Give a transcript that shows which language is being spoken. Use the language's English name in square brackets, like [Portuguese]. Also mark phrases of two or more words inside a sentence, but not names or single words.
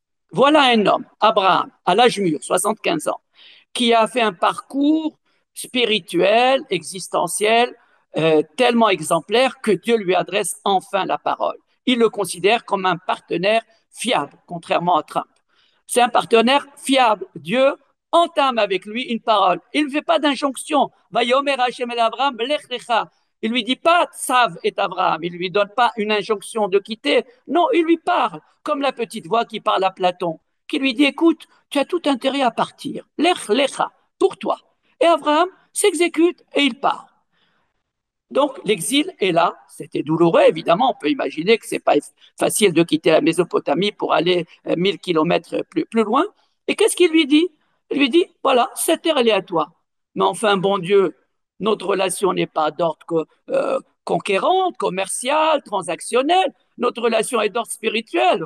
[French] Voilà un homme, Abraham, à l'âge mûr, 75 ans, qui a fait un parcours spirituel, existentiel, tellement exemplaire que Dieu lui adresse enfin la parole. Il le considère comme un partenaire fiable, contrairement à Trump. C'est un partenaire fiable. Dieu entame avec lui une parole. Il ne fait pas d'injonction. [Hebrew] ויאמר ה' אל אברהם לך לך. [French] Il lui dit pas [Hebrew] צו את אברהם. [French] Il lui donne pas une injonction de quitter. Non, il lui parle comme la petite voix qui parle à Platon, qui lui dit écoute, tu as tout intérêt à partir. [Hebrew] לך לך, [French] pour toi. Et Abraham s'exécute et il part. Donc l'exil est là, c'était douloureux évidemment, on peut imaginer que ce n'est pas facile de quitter la Mésopotamie pour aller 1000 kilomètres plus loin. Et qu'est-ce qu'il lui dit? Il lui dit, voilà, cette terre elle est à toi. Mais enfin, bon Dieu, notre relation n'est pas d'ordre conquérante, commerciale, transactionnelle, notre relation est d'ordre spirituel.